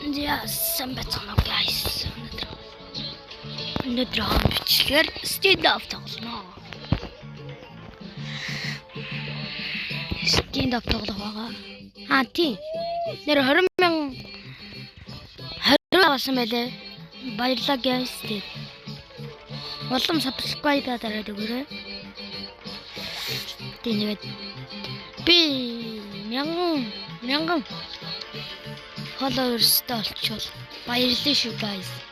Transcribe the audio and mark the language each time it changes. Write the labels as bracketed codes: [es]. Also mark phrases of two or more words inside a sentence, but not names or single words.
[mn] За, сайн байцгаана уу, guys? Өнөөдөр, өнөөдөр хаан бичлэгээр [en] stand up [mn] тоглоно. [en] Stand up [mn] тоглох байгаа. Аа, тийм. Нэр хорин мянга, хорин болсон байлээ. Баярлалаа, guys. Тийм. Улам subscribe дараад өгөөрэй. Тийм, нэгэд би мянган, мянган followersтай олчвол баярлалаа шүү, guys.